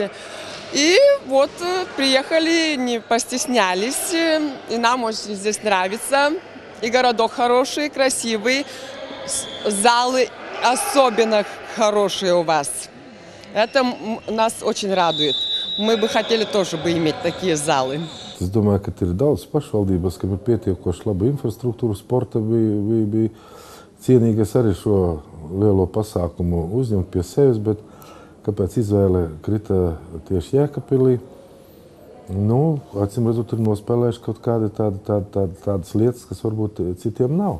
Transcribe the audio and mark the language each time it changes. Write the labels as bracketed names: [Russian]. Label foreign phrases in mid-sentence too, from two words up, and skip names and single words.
[Russian] И вот приехали, не постеснялись, и нам очень здесь нравится. И городок хороший, красивый, залы особенно хорошие у вас. Это нас очень радует. Мы бы хотели тоже иметь такие залы. [Latvian] Es domāju, ka ir daudz pašvaldības, kam ir pietiekoši laba infrastruktūra, sporta bija cienīgais arī šo lielo pasākumu uzņemt pie sevis, bet kāpēc izvēle krita tieši Jēkabpilī? Acīm redzot, ir nospēlējuši kaut kādi tādas lietas, kas varbūt citiem nav.